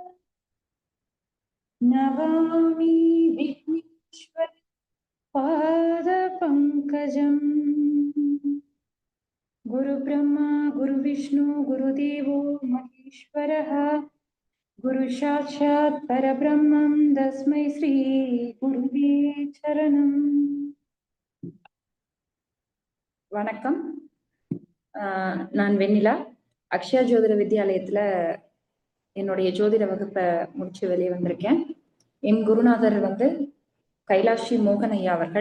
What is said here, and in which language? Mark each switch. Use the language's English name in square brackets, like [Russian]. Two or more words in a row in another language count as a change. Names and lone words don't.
[Sanskrit] नमामि विघ्नेश्वर पादपङ्कजम्। गुरुब्रह्मा गुरुविष्णु गुरुदेवो महेश्वरः गुरु साक्षात् परब्रह्मं तस्मै श्री गुरुवे சரணம். [Tamil] வணக்கம். நான் வெண்ணிலா. அக்ஷயா ஜோதிட வித்யாலயத்துல என்னுடைய ஜோதிட வகுப்பை முடிச்சு வெளியே வந்திருக்கேன். என் குருநாதர் கைலாஷி மோகன் ஐயா அவர்கள்.